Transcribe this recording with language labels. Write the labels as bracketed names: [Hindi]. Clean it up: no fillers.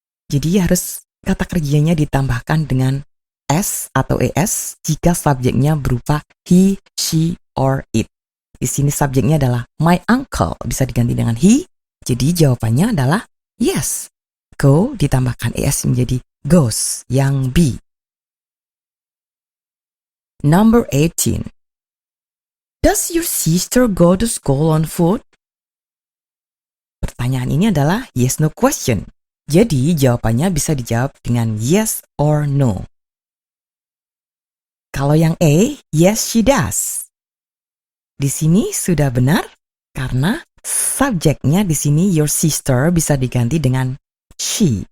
[Indonesian] Jadi harus kata kerjanya ditambahkan dengan s atau es jika subjeknya berupa he, she, or it. Di sini subjeknya adalah [English] my uncle, [Indonesian] bisa diganti dengan he. Jadi jawabannya adalah yes. Go ditambahkan es menjadi goes, yang B. [English] Number 18. Does your sister go to school on foot? [Indonesian] Pertanyaan ini adalah yes no question. Jadi jawabannya bisa dijawab dengan yes or no. Kalau yang A, [English] yes she does. [Indonesian] Di sini sudah benar karena subjeknya di sini your sister bisa diganti dengan she.